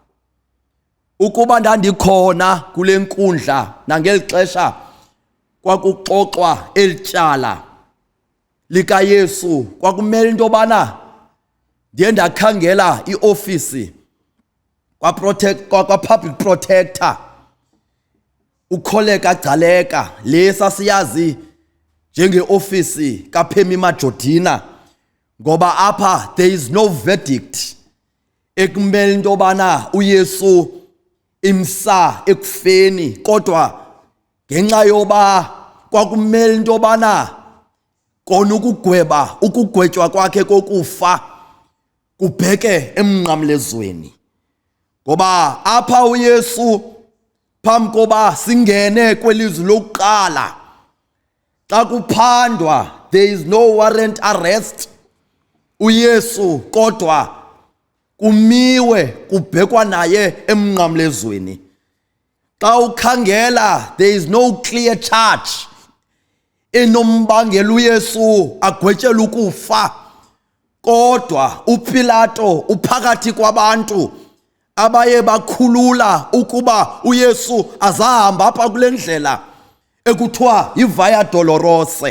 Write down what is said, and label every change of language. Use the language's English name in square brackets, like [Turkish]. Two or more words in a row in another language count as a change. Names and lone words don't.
[Xhosa] Ukuba ndandikhona kule nkundla nangeli xesha kwakuxoxwa eli tyala likaYesu, kwakumele into yobana ndiye ndakhangela iofisi kwa- [English] public protector [Xhosa] uKholeka Gcaleka, le sasiyazi njengeofisi kaPhemi Majortina. Ngoba apha [English] there is no verdict [Xhosa] ekumele into yobana uYesu imsa ekufeni, kodwa ngenxa yoba kwakumele into yobana kona ukugwetywa kwakhe kokufa kubheke emnqamlezweni. Ngoba apha uYesu phambi koba singene kwelizwi lokuqala, xa kuphandwa [English] there is no warrant arrest [Xhosa] uYesu, kodwa kumiwe kubhekwa naye emnqamlezweni. Xa ukhangela [English] there is no clear charge [Xhosa] enombangela uYesu agwetyelwe ukufa, kodwa uPilato uphakathi kwabantu abaye bakhulula ukuba uYesu azahamba apha kule ndlela ekuthiwa yiVia Dolorosa.